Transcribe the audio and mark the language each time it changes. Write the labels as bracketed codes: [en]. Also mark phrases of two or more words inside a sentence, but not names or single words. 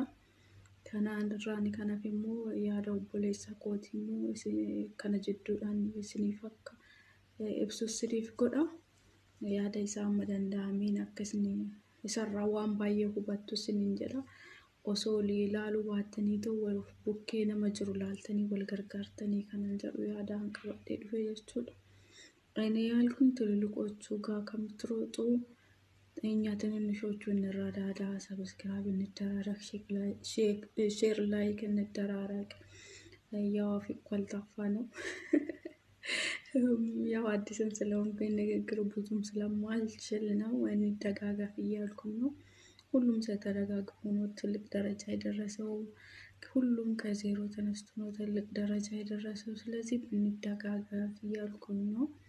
[om] Kanaan irraan kanaaf immoo yaada obboleessa kootii immoo kana jidduudhaan isiniif akka ibsu isiniif godha. Yaada isaa amma danda'ameen akkasni isarraa waan baay'ee hubattu isiniin jedha. Osoo ilaaluu baattanii ta'u bukkee nama jiru laaltanii wal gargaartanii kanan jedhu yaadaan qabadhee dhufe jechuudha. [am] እኔ ያልኩኝ ትልልቆቹ ጋር ከምትሮጡ እኛ ትንንሾቹ እንረዳዳ ሰብስክራይብ እንደራረግ ሼር ላይክ እንደራረግ ያው አፍ ቆልጣፋ ነው ያው አዲስም ስለሆንኩኝ ንግግር ብዙም ስለማልችል ነው እንደጋገፍ እያልኩኝ ነው። ሁሉም ተደጋግፎ ነው ትልቅ ደረጃ የደረሰው ሁሉም ከዜሮ ተነስቶ ነው ትልቅ ደረጃ የደረሰው ስለዚህ እንደጋገፍ እያልኩኝ ነው።